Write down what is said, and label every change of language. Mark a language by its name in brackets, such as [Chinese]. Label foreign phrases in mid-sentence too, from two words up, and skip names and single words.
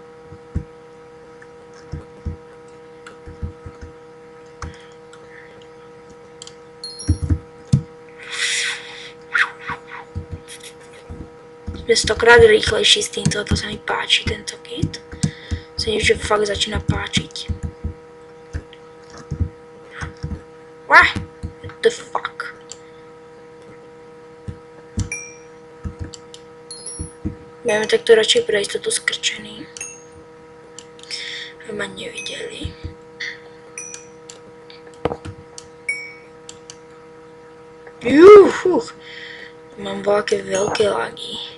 [Slovak] Sme 100-krát rýchlejší s týmto, to sa mi páči, tento kit. Sa mi už fakt začína páčiť. [English] What the fuck? [Slovak] Budeme takto radšej pre istotu skrčený. Aby ma nevideli. Mám veľké lagy.